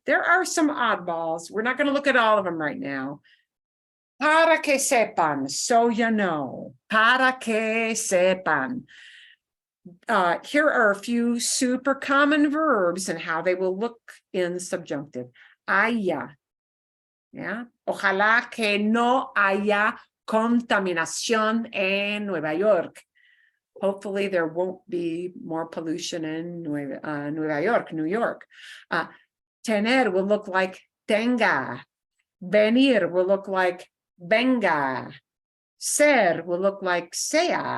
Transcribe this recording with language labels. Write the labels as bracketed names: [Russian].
[English] There are some oddballs. We're not going to look at all of them right now. [Spanish] Para que sepan, [English] so you know. [Spanish] Para que sepan. [English] Here are a few super common verbs and how they will look in subjunctive. [Spanish] Haya. Yeah. Ojalá que no haya contaminación en Nueva York. [English] Hopefully there won't be more pollution in Nueva York, New York. Tener will look like tenga. Venir will look like venga. Ser will look like sea.